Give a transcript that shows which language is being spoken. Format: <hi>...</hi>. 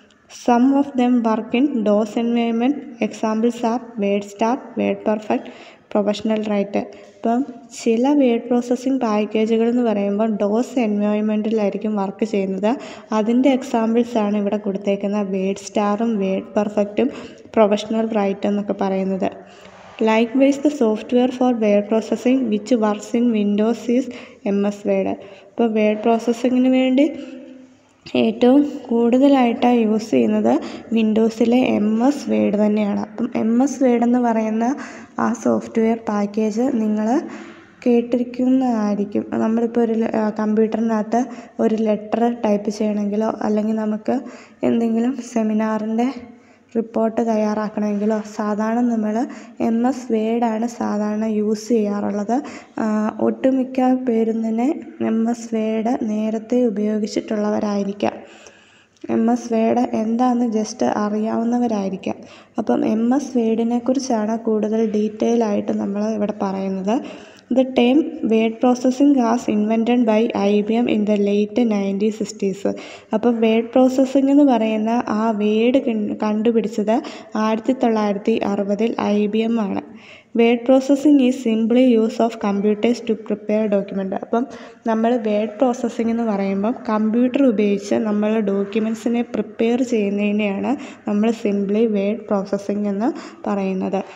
<en>Some of them work in DOS environment. Examples are word star, word perfect, professional writer.</en> <ml>ഇപ്പം ചില word processing പാക്കേജുകൾ എന്ന് പറയുമ്പോൾ DOS എൻവയോൺമെൻറ്റിലായിരിക്കും work ചെയ്യുന്നത്. അതിൻ്റെ എക്സാമ്പിൾസാണ് ഇവിടെ കൊടുത്തേക്കുന്ന വേഡ് സ്റ്റാറും വേഡ് പെർഫെക്റ്റും പ്രൊഫഷണൽ റൈറ്റർ എന്നൊക്കെ പറയുന്നത്.</ml> <en>Likewise, the software for word processing which works in Windows is MS Word.</en> <ml>ഇപ്പോൾ വേഡ് പ്രോസസ്സിങ്ങിന് വേണ്ടി ഏറ്റവും കൂടുതലായിട്ട് യൂസ് ചെയ്യുന്നത് വിൻഡോസിലെ MS Word തന്നെയാണ്. അപ്പം MS Word എന്ന് പറയുന്ന ആ സോഫ്റ്റ്വെയർ പാക്കേജ് നിങ്ങൾ കേട്ടിരിക്കുന്നതായിരിക്കും. നമ്മളിപ്പോൾ ഒരു കമ്പ്യൂട്ടറിനകത്ത് ഒരു ലെറ്റർ ടൈപ്പ് ചെയ്യണമെങ്കിലോ അല്ലെങ്കിൽ നമുക്ക് എന്തെങ്കിലും സെമിനാറിൻ്റെ റിപ്പോർട്ട് തയ്യാറാക്കണമെങ്കിലോ സാധാരണ നമ്മൾ MS വേർഡാണ് സാധാരണ യൂസ് ചെയ്യാറുള്ളത്. ഒട്ടുമിക്ക പേരും തന്നെ MS വേർഡ് നേരത്തെ ഉപയോഗിച്ചിട്ടുള്ളവരായിരിക്കാം. MS വേർഡ് എന്താണെന്ന് ജസ്റ്റ് അറിയാവുന്നവരായിരിക്കാം. അപ്പം MS വേർഡിനെ കുറിച്ചാണ് കൂടുതൽ ഡീറ്റെയിൽ ആയിട്ട് നമ്മൾ ഇവിടെ പറയുന്നത്.</ml> <en>The term word processing was invented by IBM in the late 1960s.</en> <ml>അപ്പം വേർഡ് പ്രോസസ്സിംഗ് എന്ന് പറയുന്ന ആ വേർഡ് കണ്ടുപിടിച്ചത് 1960 IBM ആണ്.</ml> <en>Word processing is simply use of computers to prepare document.</en> <ml>അപ്പം നമ്മൾ വേർഡ് പ്രോസസ്സിംഗ് എന്ന് പറയുമ്പം കമ്പ്യൂട്ടർ ഉപയോഗിച്ച് നമ്മൾ ഡോക്യുമെൻറ്റ്സിനെ പ്രിപ്പയർ ചെയ്യുന്നതിനെയാണ് നമ്മൾ സിംപ്ലി വേർഡ് പ്രോസസ്സിംഗ് എന്ന് പറയുന്നത്.</ml>